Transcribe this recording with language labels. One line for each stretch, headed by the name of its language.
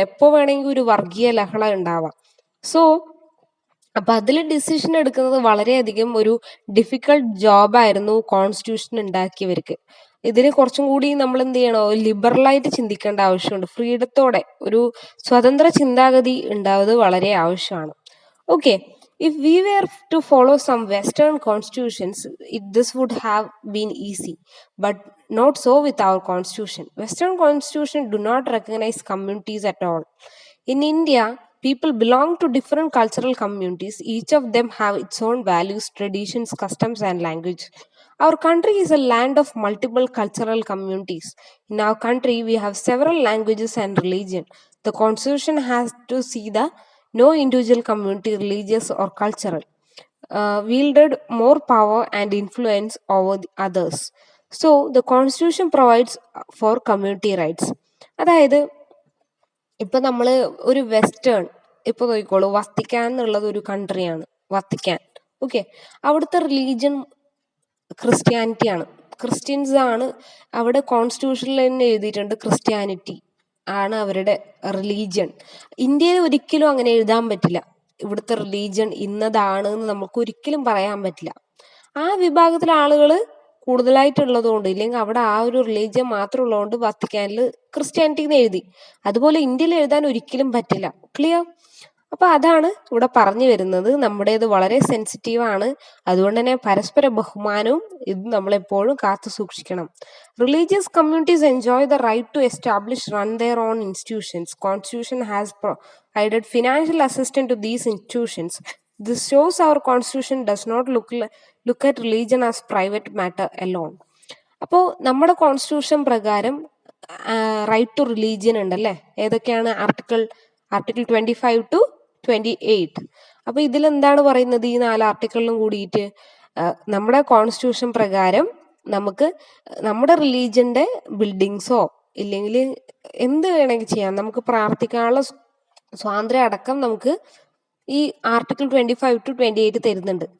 Malayalam: എപ്പോ വേണമെങ്കിൽ ഒരു വർഗീയ ലഹള ഉണ്ടാവാം. സോ അപ്പൊ അതിൽ ഡിസിഷൻ എടുക്കുന്നത് വളരെയധികം ഒരു ഡിഫിക്കൾട്ട് ജോബായിരുന്നു കോൺസ്റ്റിറ്റ്യൂഷൻ ഉണ്ടാക്കിയവർക്ക്. ഇതിന് കുറച്ചും കൂടി നമ്മൾ എന്ത് ചെയ്യണോ, ലിബറലായിട്ട് ചിന്തിക്കേണ്ട ആവശ്യമുണ്ട്. ഫ്രീഡത്തോടെ ഒരു സ്വതന്ത്ര ചിന്താഗതി ഉണ്ടാവുന്നത് വളരെ ആവശ്യമാണ്.
English: Okay, if we were to follow some Western constitutions, this would have been easy, but not so with our constitution. Western constitution do not recognize communities at all. In India, people belong to different cultural communities. Each of them have its own values, traditions, customs, and language. Our country is a land of multiple cultural communities. In our country, we have several languages and religion. The constitution has to see the no individual community, religious or cultural, wielded more power and influence over the others. So the constitution provides for community rights.
Malayalam: അതായത് ഇപ്പൊ നമ്മള് ഒരു western, ഇപ്പൊ നോക്കിക്കോളൂ, Vatican എന്നുള്ളത് ഒരു കൺട്രിയാണ് Vatican. Okay, അവിടുത്തെ religion Christianity ആണ്, ക്രിസ്ത്യൻസ് ആണ്. അവിടെ കോൺസ്റ്റിറ്റ്യൂഷനിൽ തന്നെ എഴുതിയിട്ടുണ്ട് ക്രിസ്ത്യാനിറ്റി ആണ് അവരുടെ റിലീജിയൻ. ഇന്ത്യയിൽ ഒരിക്കലും അങ്ങനെ എഴുതാൻ പറ്റില്ല, ഇവിടുത്തെ റിലീജിയൻ ഇന്നതാണ് എന്ന് നമുക്ക് ഒരിക്കലും പറയാൻ പറ്റില്ല. ആ വിഭാഗത്തിലെ ആളുകൾ കൂടുതലായിട്ടുള്ളതുകൊണ്ട്, ഇല്ലെങ്കിൽ അവിടെ ആ ഒരു റിലീജിയൻ മാത്രം ഉള്ളതുകൊണ്ട് വത്തിക്കാനിൽ ക്രിസ്ത്യാനിറ്റി എന്ന് എഴുതി. അതുപോലെ ഇന്ത്യയിൽ എഴുതാൻ ഒരിക്കലും പറ്റില്ല. ക്ലിയർ? അപ്പൊ അതാണ് ഇവിടെ പറഞ്ഞു വരുന്നത്. നമ്മുടേത് വളരെ സെൻസിറ്റീവ് ആണ്, അതുകൊണ്ട് തന്നെ പരസ്പര ബഹുമാനവും ഇത് നമ്മളെപ്പോഴും കാത്തു സൂക്ഷിക്കണം.
English: Religious communities enjoy the right to establish run their own institutions. Constitution has provided financial assistance to these institutions. This shows our constitution does not look at religion as private matter alone.
Malayalam: അപ്പോൾ നമ്മുടെ constitution പ്രകാരം right to religion ഉണ്ടല്ലേ? ഏതൊക്കെയാണ്?
English: Article 25 to 28.
Malayalam: അപ്പൊ ഇതിലെന്താണ് പറയുന്നത്? ഈ 4 ആർട്ടിക്കിളിലും കൂടിയിട്ട് നമ്മുടെ കോൺസ്റ്റിറ്റ്യൂഷൻ പ്രകാരം നമുക്ക് നമ്മുടെ റിലീജിയന്റെ ബിൽഡിങ്സോ ഇല്ലെങ്കിൽ എന്ത് വേണമെങ്കിൽ ചെയ്യാം, നമുക്ക് പ്രാർത്ഥിക്കാനുള്ള സ്വാതന്ത്ര്യം അടക്കം നമുക്ക് ഈ ആർട്ടിക്കിൾ 25 to 28 തരുന്നുണ്ട്.